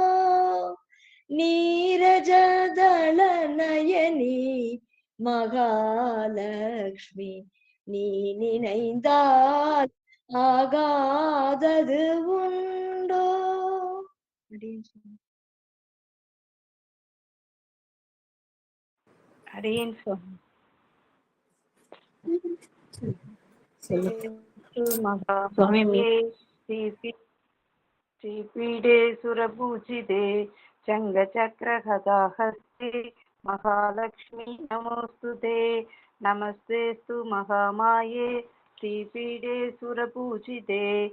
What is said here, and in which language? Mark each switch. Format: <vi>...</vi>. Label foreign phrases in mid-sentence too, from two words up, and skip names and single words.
<ta>நீரஜதள நயனி மகாலட்சுமி, நீ நினைந்தால் ஆகாதது உண்டோ. அடியேன் சுவாமி.</ta> <sa>श्रीपीडे सुरपूजिते चङ्गचक्रगदाहस्ते महालक्ष्मी नमोस्तुते, नमस्तेस्तु महामाये श्रीपीडे सुरपूजिते</sa>